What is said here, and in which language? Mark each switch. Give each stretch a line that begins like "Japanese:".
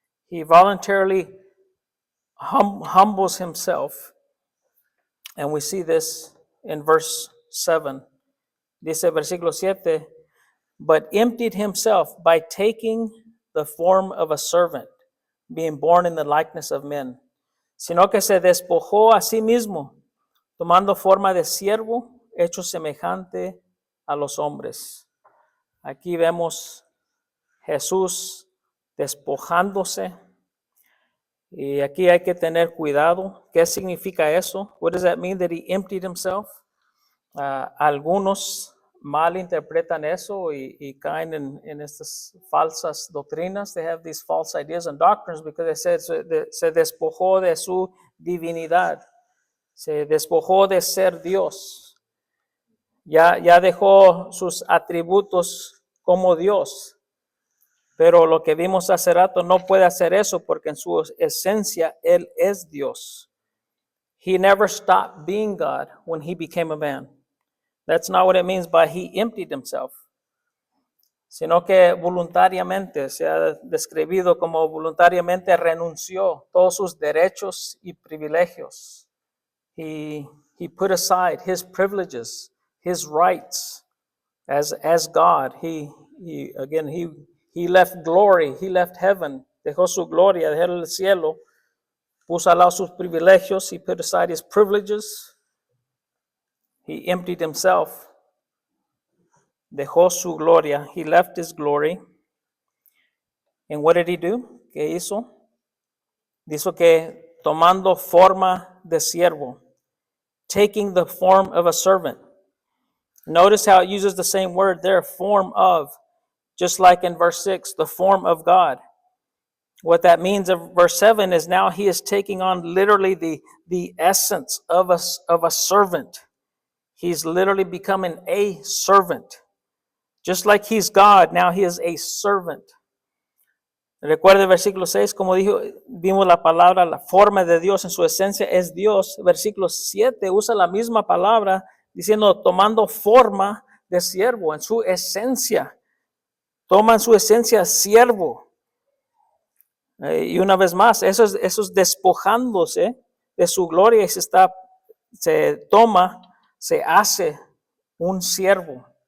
English: He voluntarily humbles himself. And we see this in verse 7.
Spanish: Dice versículo 7,
English: but emptied himself by taking the form of a servant, being born in the likeness of men.
Spanish: Sino que se despojó a sí mismo, tomando forma de siervo, hecho semejante a los hombres. Aquí vemos Jesús despojándose. Y aquí hay que tener cuidado. ¿Qué significa eso?
English: What does that mean that he emptied himself?
Spanish: Algunos malinterpretan eso y caen en estas falsas doctrinas.
English: They have these false ideas and doctrines because they said
Spanish: se despojó de su divinidad. Se despojó de ser Dios. Ya dejó sus atributos como Dios. Pero lo que vimos hace rato no puede hacer eso porque en su esencia Él es Dios.
English: He never stopped being God when He became a man. That's not what it means by He emptied Himself.
Spanish: Sino que voluntariamente, se ha descrito como voluntariamente renunció todos sus derechos y privilegios.
English: He put aside His privileges, His rights as God. He left glory, He left heaven,
Spanish: dejó su gloria, dejó el cielo, puso al lado sus privilegios,
English: He put aside His privileges, He emptied Himself,
Spanish: dejó su gloria,
English: He left His glory. And what did He do?
Spanish: ¿Qué hizo? Dijo que tomando forma de siervo,
English: taking the form of a servant. Notice how it uses the same word there, form of. Just like in verse 6, the form of God. What that means in verse 7 is now He is taking on literally the essence of a servant. He's literally becoming a servant. Just like He's God, now He is a servant.
Spanish: Recuerde el versículo 6, como vimos la palabra, la forma de Dios en su esencia es Dios. Versículo 7 usa la misma palabra diciendo tomando forma de siervo en su esencia. Toma en su esencia siervo. Y una vez más, eso es despojándose de su gloria y se hace un siervo.